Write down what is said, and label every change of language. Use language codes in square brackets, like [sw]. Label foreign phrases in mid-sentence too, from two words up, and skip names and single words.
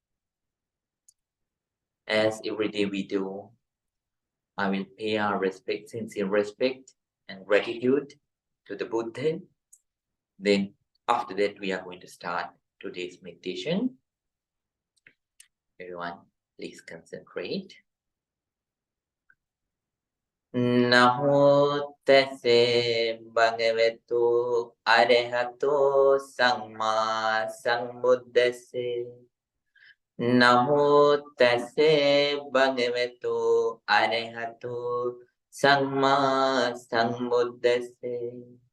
[en] As every day we do, I will pay our respect, sincere respect and gratitude to the Buddha. Then after that, we are going to start today's meditation. Everyone, please concentrate. [pi] Namo tassa bhagavato arahato samma sambuddhassa. Namo tassa bhagavato arahato samma sambuddhassa.